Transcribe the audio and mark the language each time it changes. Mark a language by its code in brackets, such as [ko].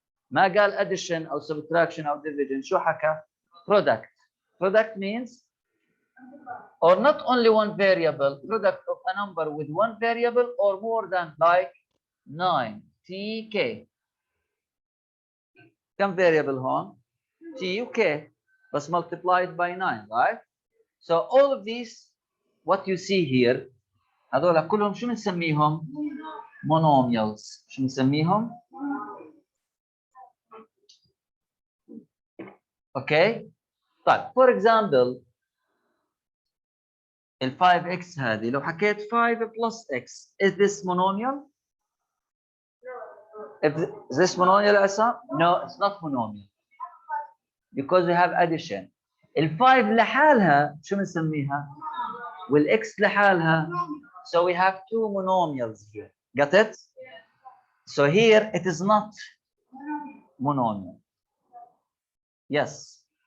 [ar] ما قال addition أو subtraction أو division. شو حكى؟ product. [en] Product means or not only one variable, product of a number with one variable or more than, like 9 tk. [ar] كم variable هون؟ t و k بس [en] multiplied by 9, right? So all of these what you see here [ar] هذول كلهم شو بنسميهم؟ [en] monomials. [ar] شو بنسميهم؟ okay. [en] طيب for example [ar] ال 5x هذه لو حكيت [en] 5 plus x, is this monomial? If this monomial عصام? No, it's not monomial because we have addition. [ar] ال 5 لحالها شو بنسميها؟ وال x لحالها. [en] So we have two monomials here. Got it? So here it is not monomial. Yes.